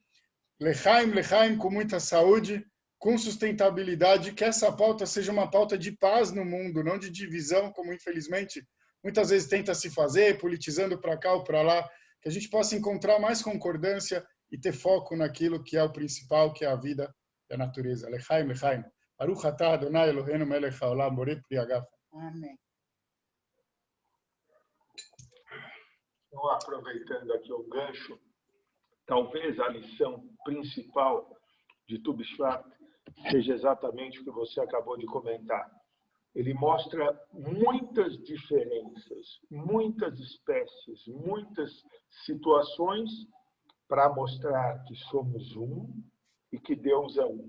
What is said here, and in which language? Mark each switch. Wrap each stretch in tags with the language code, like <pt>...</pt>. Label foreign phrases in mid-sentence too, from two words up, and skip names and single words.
<he>לחיים, לחיים,</he> <pt>com muita saúde, com sustentabilidade, que essa pauta seja uma pauta de paz no mundo, não de divisão, como infelizmente muitas vezes tenta se fazer, politizando para cá ou para lá, que a gente possa encontrar mais concordância e ter foco naquilo que é o principal, que é a vida e a natureza.</pt> <he>לחיים, לחיים. ברוך אתה אדוני אלוהינו מלך העולם בורא פרי הגפן.</he> <pt>Amém. Então, aproveitando aqui o gancho, talvez a lição principal de Tu B'Shvat seja exatamente o que você acabou de comentar. Ele mostra muitas diferenças, muitas espécies, muitas situações para mostrar que somos um e que Deus é um.</pt>